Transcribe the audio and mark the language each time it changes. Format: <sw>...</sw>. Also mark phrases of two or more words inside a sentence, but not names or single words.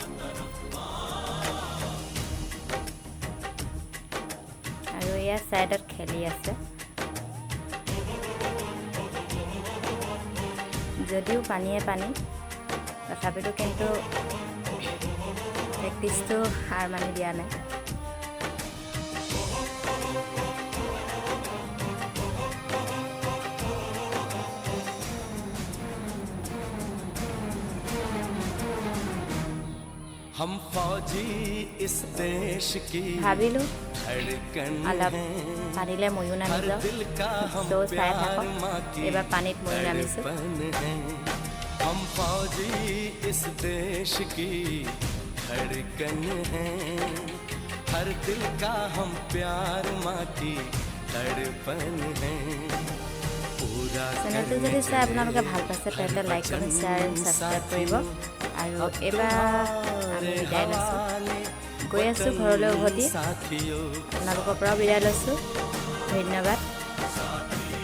<as>আৰু এয়া সাইডত খেলি আছে যদিও পানীয়ে পানী তথাপিতো কিন্তু প্ৰেক্টিছটো হাৰ মানি দিয়া নাই।</as> <hi>हम फौजी इस देश की</hi> <as>ভাবিলো</as> <hi>धड़कन</hi> <as>অলপ পানীলে ময়ো নামি যাওঁ তো চাই থাকক এবাৰ পানীত ময়ো নামিছোঁ।</as> <hi>हम फौजी इस देश की धड़कन हैं हर दिल का हम प्यार माँ की तड़पन है पूरा</hi> <as>চেনেলটো যদি চাই আপোনালোকে ভাল পাইছে তেন্তে</as> <en>like comment share subscribe</en> <as>কৰিব আৰু এবাৰ আমি বিদায় লৈছোঁ গৈ আছোঁ ঘৰলৈ উভতি আপোনালোকৰ পৰা বিদায় লৈছোঁ ধন্যবাদ।</as>